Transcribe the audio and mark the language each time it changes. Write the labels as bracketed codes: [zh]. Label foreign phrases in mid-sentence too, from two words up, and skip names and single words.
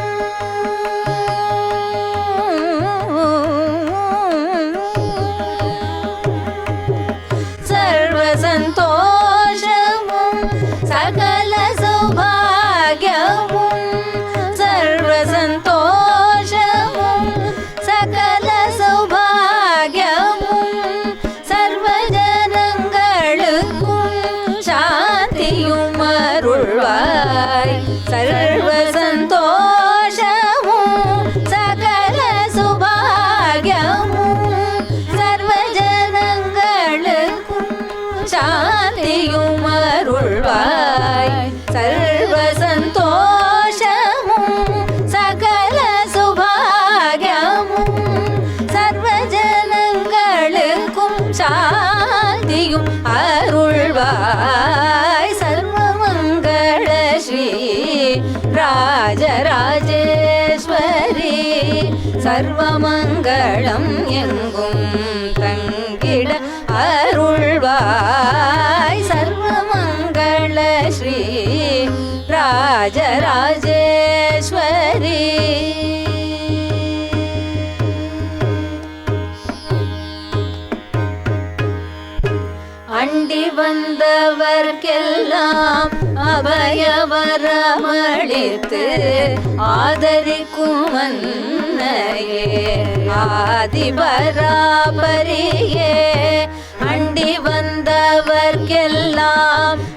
[te] సర్వసంతోషము సకల సౌభాగ్యము సర్వసంతోషము సకల సౌభాగ్యము [ta] அருள்வாய் சர்வசந்தோஷமும் சகல சுபாகியமும் சர்வஜனங்களுக்கும் சாந்தியும் அருள்வாய் சர்வசந்தோஷமும் சகல சுபாகியமும் சர்வஜனங்களுக்கும் சாந்தியும் அருள்வாய் ஸ்ரீ ராஜராஜேஸ்வரி சர்வமங்கலம் எங்கும் தங்கிட அருள்வாய் சர்வமங்கல ஸ்ரீ ராஜராஜேஸ்வரி அண்டி வந்தவர்க்கெல்லாம் அபயவரமளித்து ஆதரிக்கும் அன்னையே ஆதிபராபரியே அண்டி வந்தவர்க்கெல்லாம்